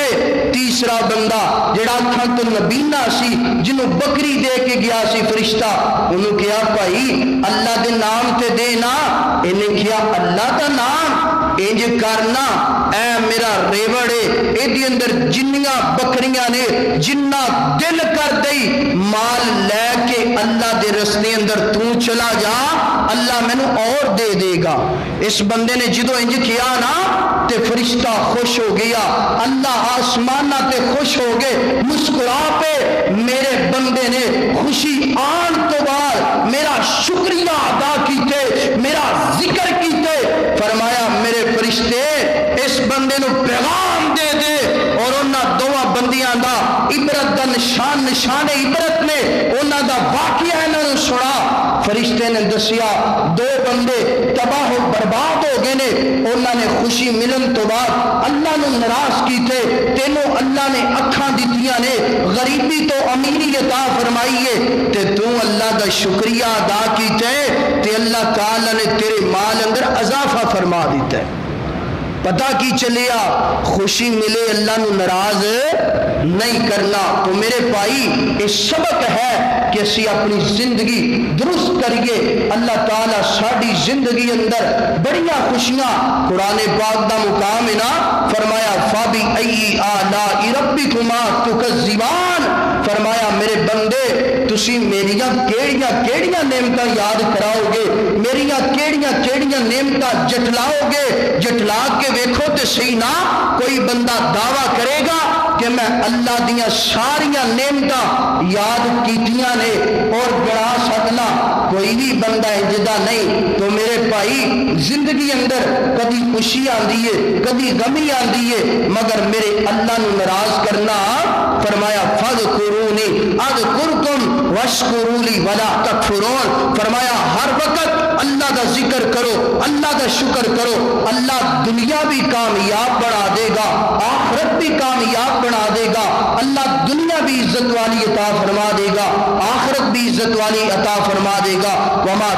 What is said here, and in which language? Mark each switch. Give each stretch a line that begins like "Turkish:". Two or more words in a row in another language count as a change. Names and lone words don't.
Punjabi: تیسرا بندہ جڑا تھا تو نبینا سی، جنوں بکری دے کے گیا سی فرشتہ، انہوں کیا بھائی اللہ دے نام تے دینا، انہیں کیا اللہ دا نام انج کرنا، اے میرا ریوڑے ایدی اندر جنیاں بکریاں نے جنہ دل کر دئی، مال لے کے اللہ دے رستے اندر تو چلا جا، اللہ میں نو اور دے دے گا۔ اس بندے نے جدو انج کیا نا تے فرشتہ خوش ہو گیا، اللہ آسمانہ تے خوش ہو گئے، مسکرا پہ میرے بندے نے خوشی آن تو بعد میرا شکریہ ادا کیتے، میرا ذکر کیتے، فرمایا میرے فرشتے اس بندے نو پیغام دے دے، اور انہاں دوواں بندیاں دا عبرت دا نشان عبرت نے انہاں دا واقعہ انہاں نو سنا۔ فرشتے نے دسیا دو بندے تباہ و برباد ہو گئے نے، انہاں نے خوشی ملن تو بعد اللہ نو ناراض کیتے، تینوں اللہ نے اکھاں دتیاں نے، غریبی تو امیری عطا فرمائی ہے، تے تو اللہ دا شکریہ ادا کیتے تے اللہ تعالی نے تیرے مال اندر اضافہ فرما دیتا ہے۔ پتہ کی چلیا خوشی ملے اللہ نو ناراض نہیں کرنا۔ تو میرے بھائی یہ سبق ہے کہ اسی اپنی زندگی درست کریے، اللہ تعالیٰ ساری زندگی اندر بڑیاں خوشیاں، قرآن پاک دا مقام ہے نا، فرمایا
Arabic: فَبِأَيِّ آلَاءِ رَبِّكُمَا تُكَذِّبَانِ،
Punjabi: فرمایا میرے بندے تسی میریاں کیڑیاں نعمتاں یاد کراؤ گے، میریاں کیڑیاں نعمتاں جٹلاؤ گے، جٹلا کے ویکھو تے صحیح نہ کوئی بندہ دعویٰ کرے گا کہ میں اللہ دیاں ساریاں نعمتاں یاد کیتیاں نے اور گنا سکنا، کوئی بھی بندہ جدا نہیں۔ تو میرے بھائی زندگی اندر کبھی خوشی آندی ہے، کبھی غمی آندی ہے، مگر میرے اللہ نو ناراض کرنا، فرمایا
Arabic: فَاذْكُرُونِي أَذْكُرْكُمْ وَاشْكُرُوا لِي وَلَا تَكْفُرُونَ،
Urdu: فرمایا ہر وقت اللہ کا ذکر کرو، اللہ کا شکر کرو، اللہ دنیا بھی کامیاب بنا دے گا، آخرت بھی کامیاب بنا دے گا، اللہ دنیا بھی عزت والی عطا فرما دے گا، آخرت بھی عزت والی عطا فرما دے گا۔